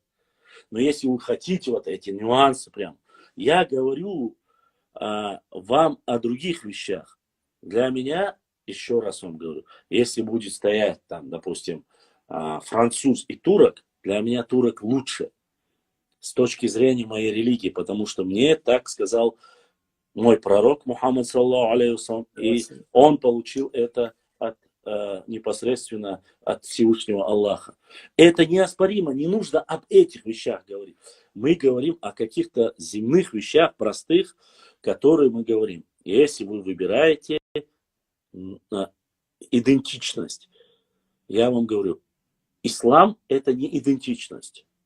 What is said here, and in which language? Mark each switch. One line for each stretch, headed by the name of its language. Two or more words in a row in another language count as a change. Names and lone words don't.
Russian: Но если вы хотите вот эти нюансы прям, я говорю вам о других вещах. Для меня, еще раз вам говорю, если будет стоять там, допустим, француз и турок, для меня турок лучше с точки зрения моей религии, потому что мне так сказал мой пророк Мухаммад,
Arabic: صلى الله عليه وسلم,
Russian: и он получил это непосредственно от Всевышнего Аллаха. Это неоспоримо, не нужно об этих вещах говорить. Мы говорим о каких-то земных вещах, простых, которые мы говорим. Если вы выбираете идентичность, я вам говорю, ислам это не идентичность.